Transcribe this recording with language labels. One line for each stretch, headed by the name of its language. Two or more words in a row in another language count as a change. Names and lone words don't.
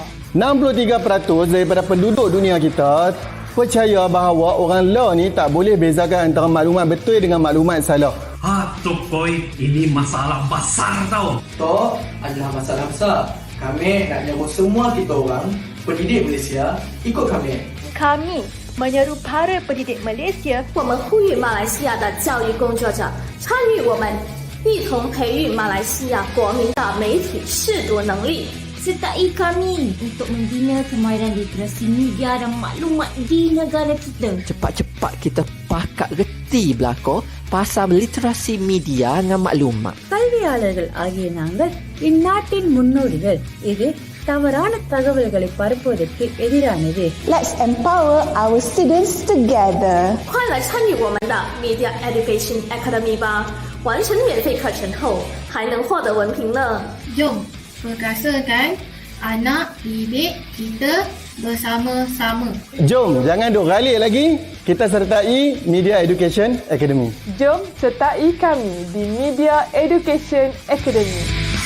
Malay: 63% daripada penduduk dunia kita percaya bahawa orang law ni tak boleh bezakan antara maklumat betul dengan maklumat salah. Tokoi, ini masalah besar tau. Toh adalah masalah besar. Kami nak nyambut semua kita orang pendidik Malaysia ikut kami. Kami menyeru para pendidik Malaysia
Chinese: 我们呼吁马来西亚的教育工作者参与我们，一同培育马来西亚国民的媒体识读能力。
Malay: Sertai kami untuk membina kemahiran literasi media dan maklumat di negara kita. Cepat-cepat kita pakat reti belako pasal literasi media dengan maklumat.
Tamil: கல்வியாளர்கள் ஆகிய நாங்கள் இந்நாட்டின் முன்னோடிகள். இது தவறான தகவல்களை பரப்புவதற்கு எதிரானது.
English: Let's empower our students together.
Chinese: 快来参与我们的 Media Education Academy 吧！完成免费课程后，还能获得文凭呢。
Malay: Jom perkasakan anak didik kita bersama-sama. Jom, jangan duk ralik lagi. Kita sertai Media Education Academy. Jom sertai kami di Media Education Academy.